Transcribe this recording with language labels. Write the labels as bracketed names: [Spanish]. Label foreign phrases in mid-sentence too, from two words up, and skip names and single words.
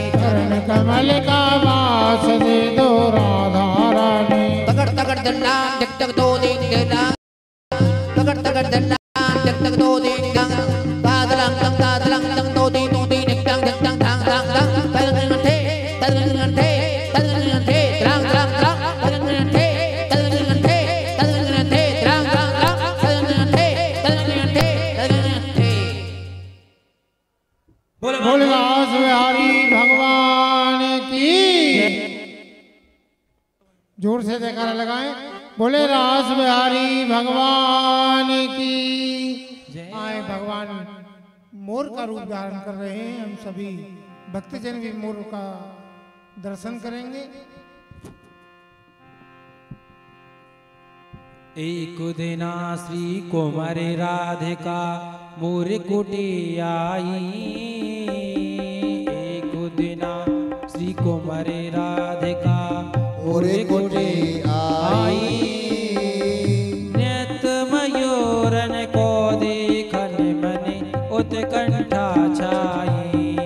[Hindi] चरण कमल का वास दे दो राधा रानी तगड़ तगड़ दल्लान जग तक दो दिन दल्लान तगड़ तगड़ दल्लान जग तक दो दिन दंग दादलंग दंग दो दिन दंग जग दंग धांग धांग दंग तगड़ थे तगड़ थे तगड़ थे द्रांग द्रांग द्रांग तगड़ थे तगड़ थे तगड़ थे द्रांग द्रांग द्रांग तगड़ थे तगड़ थे बोले रास बिहारी भगवान की जोर से जयकारा लगाएं। बोले रास बिहारी भगवान की आए। भगवान मोर का रूप धारण कर रहे हैं। हम सभी भक्तजन भी मोर का दर्शन करेंगे। [Braj] एक दिना श्री कुमार राधिका मोर कुटी आई। एक दिना श्री कुमार राधिका मोर कुटी आई। नित मयूरन को देखन मने उत्कंठा छाई।